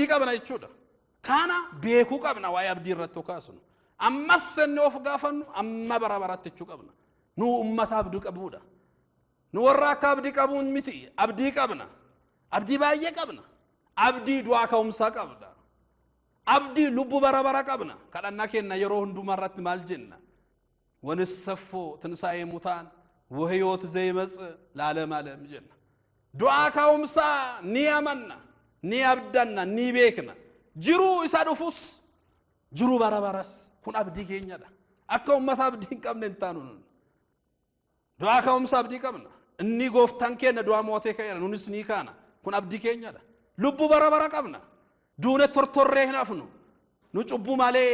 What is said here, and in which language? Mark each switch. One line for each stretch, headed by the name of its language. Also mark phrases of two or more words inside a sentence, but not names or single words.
Oromo: qabna jechuudha kana beekuu qabna waa'ee abdii irratti kaasnu ammas senne of gaafannu amma baratti jechuu qabna nu ummata abdii qabuudha nu warra akka abdii qabuun miti abdii qabna abdii baay'ee qabna abdii du'aa ka'umsaa qabna abdii lubbu bara qabna kadhannaa keenya yeroo hundumaa irratti maal jenna
Geez: ወንሰፎ ትንሣኤ ሙታን ወህይወት ዘይመጽእ ለዓለም ዓለም
Oromo: jenna du'aa ka'umsaa ni amanna ni abdanna ni beekna jiru isa dhufu jiru barabaras kun abdii keenyadha akka ummata abdii hin qabne hin taanu du'aa ka'umsa abdii qabna inni gooftaan keenya du'aa mootee ka'eera nunis ni kaana kun abdii keenyadha lubbuu barabara qabna duune tortorree hin hafnu nu cubbuu malee